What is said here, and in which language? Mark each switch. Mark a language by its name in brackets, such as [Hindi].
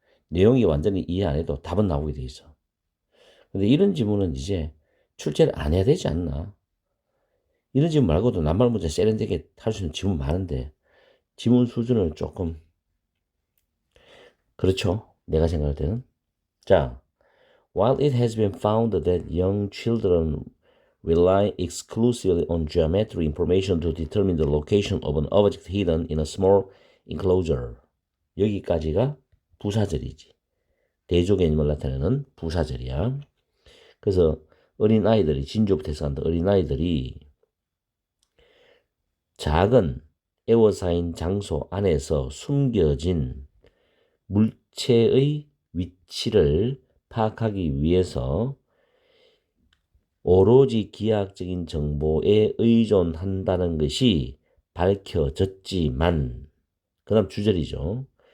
[Korean] 내용이 완전히 이해 안 해도 답은 나오게 돼 있어. 근데 이런 지문은 이제 출제를 안 해야 되지 않나? 이런 지문 말고도 낱말 문제 세련되게 할 수 있는 지문 많은데 지문 수준을 조금 그렇죠? 내가 생각할 때는. [English] 자, while it has been found that young children rely exclusively on geometry information to determine the location of an object hidden in a small enclosure. [Korean] 여기까지가 부사절이지. 대조 개념을 나타내는 부사절이야. 그래서 어린아이들이 진주부터 해석한다. 어린아이들이 작은 에워싸인 장소 안에서 숨겨진 물체의 위치를 파악하기 위해서 오로지 기하학적인 정보에 의존한다는 것이 밝혀졌지만 그 다음 주절이죠.